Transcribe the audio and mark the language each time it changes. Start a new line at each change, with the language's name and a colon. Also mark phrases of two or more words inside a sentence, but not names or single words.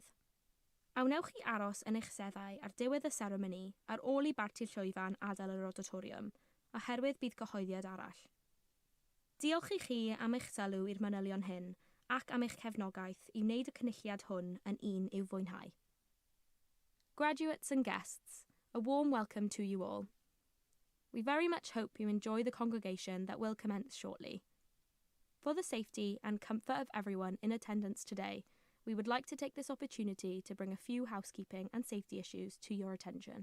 Welsh: Awnewch I aros yn eich seddau ar diwedd y seremoni ar ôl I barti'r llwyfan adael yr auditoriwm, oherwydd bydd gyhoeddiad arall. Diolch I chi am eich sylw i'r manylion hyn ac am eich cefnogaeth I wneud y cynulliad hwn yn un i'w fwynhau.
English: Graduates and guests, a warm welcome to you all. We very much hope you enjoy the congregation that will commence shortly. For the safety and comfort of everyone in attendance today, we would like to take this opportunity to bring a few housekeeping and safety issues to your attention.